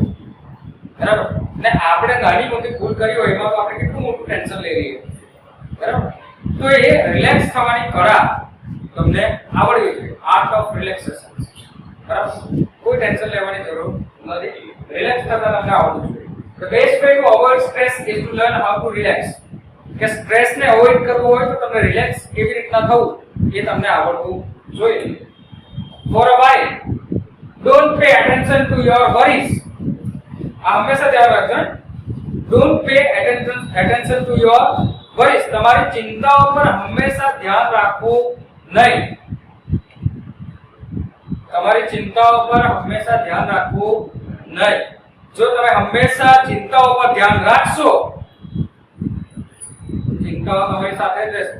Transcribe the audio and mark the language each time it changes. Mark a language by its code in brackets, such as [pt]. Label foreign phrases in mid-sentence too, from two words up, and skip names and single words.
[gu] બરાબર, ને આપણે નાની મોટી ભૂલ કરી હોય એમાં તો આપણે કેટલું મોટું ટેન્શન લઈ રહીએ. બરાબર, તો એ રિલેક્સ થવાની કળા તમને આવડવી જોઈએ, [en] art of relaxation. [gu] બરાબર, કોઈ ટેન્શન લેવાની જરૂર નથી, રિલેક્સ થતા તમને આવડવું જોઈએ. [en] The best way to avoid stress is to learn how to relax. [gu] કે સ્ટ્રેસ ને અવોઇડ કરવો હોય તો તમને રિલેક્સ કેવી રીતના થવું એ તમને આવડવું જોઈએ. [en] For a while, don't pay attention to your worries. [gu] આ હંમેશા ધ્યાન રાખજો. [en] Don't pay attention to your worries. [gu] તમારી ચિંતાઓ પર હંમેશા ધ્યાન રાખવું નહીં. તમારી ચિંતાઓ પર હંમેશા ધ્યાન રાખવું નહીં. જો તમે હંમેશા ચિંતાઓ પર ધ્યાન રાખશો, ચિંતાઓ તમારી સાથે જ રહેશે.